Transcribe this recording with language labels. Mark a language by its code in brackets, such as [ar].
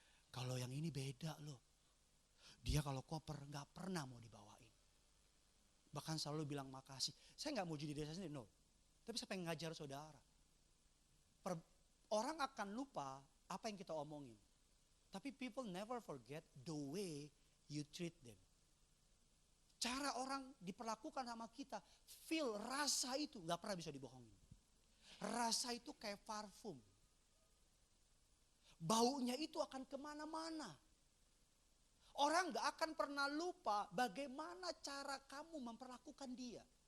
[id] Kalau yang ini beda loh. Dia kalau koper nggak pernah mau dibawain. Bahkan selalu bilang makasih. Saya nggak mau jadi desa sendiri, no. Tapi saya pengen ngajar saudara. Orang akan lupa apa yang kita omongin. [en] Tapi people never forget the way you treat them. [id] Cara orang diperlakukan sama kita, feel, rasa itu nggak pernah bisa dibohongin. Rasa itu kayak parfum. Baunya itu akan kemana-mana. Orang gak akan pernah lupa bagaimana cara kamu memperlakukan dia.